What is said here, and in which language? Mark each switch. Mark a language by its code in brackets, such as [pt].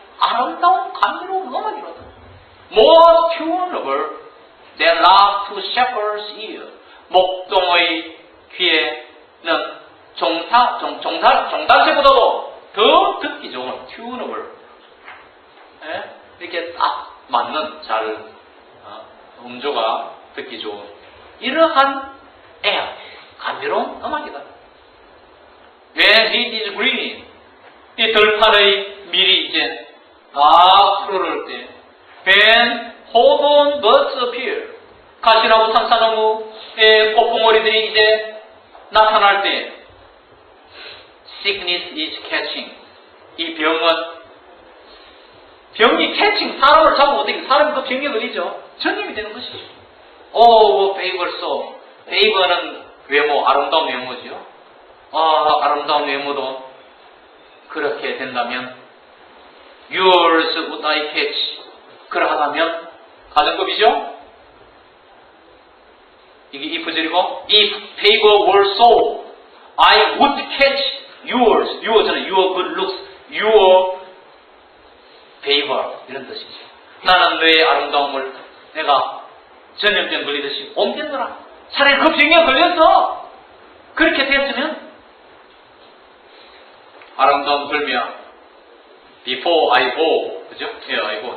[ko] 아름다운 감미로운 음악이로다. [en] More tunable than love to shepherd's ear. [ko] 목동의 귀에는 종달새보다도 더 듣기 좋은 tunable. 이렇게 딱 맞는 잘 음조가 듣기 좋은 이러한 air, 감미로운 음악이다. [en] When he is green, [ko] 이 들판의 밀이 이제 다 푸르를 때 [en] When hawthorn buds appear, [ko] 가시나무 산사나무의 꽃봉오리들이 이제 나타날 때 [en] Sickness is catching. [ko] 이 병이 catching, 사람을 잡으면 어떻게, 사람이 그 병에 걸리죠. 전염이 되는 것이죠. [en] favor so. [ko] favor는 외모, 아름다운 외모죠. 아름다운 외모도 그렇게 된다면 [en] yours would I catch. [ko] 그러하다면 가정법이죠. 이게 if절이고 [en] if favor were so I would catch yours. your는 your good looks, your favor [ko] 이런 뜻이죠. 나는 너의 아름다움을 내가 전염병 걸리듯이 옮겼노라. 차라리 그 병에 걸렸어. 그렇게 됐으면 아름다움 걸면 [en] before I go, [ko] 그죠? 예, I go.